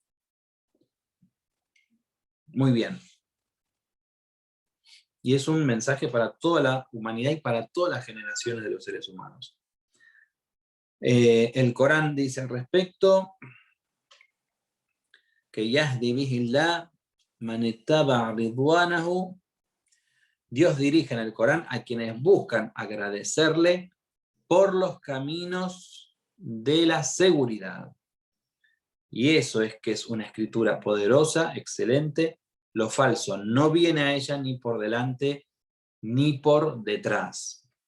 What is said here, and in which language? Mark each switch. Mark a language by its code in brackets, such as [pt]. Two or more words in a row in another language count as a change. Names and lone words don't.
[es] Muy bien. Y es un mensaje para toda la humanidad y para todas las generaciones de los seres humanos. El Corán dice al respecto que [ar] يهدي به الله من اتبع رضوانه. [es] Dios dirige en el Corán a quienes buscan agradecerle por los caminos de la seguridad. Y eso es que es una escritura poderosa, excelente. Lo falso no viene a ella ni por delante ni por detrás.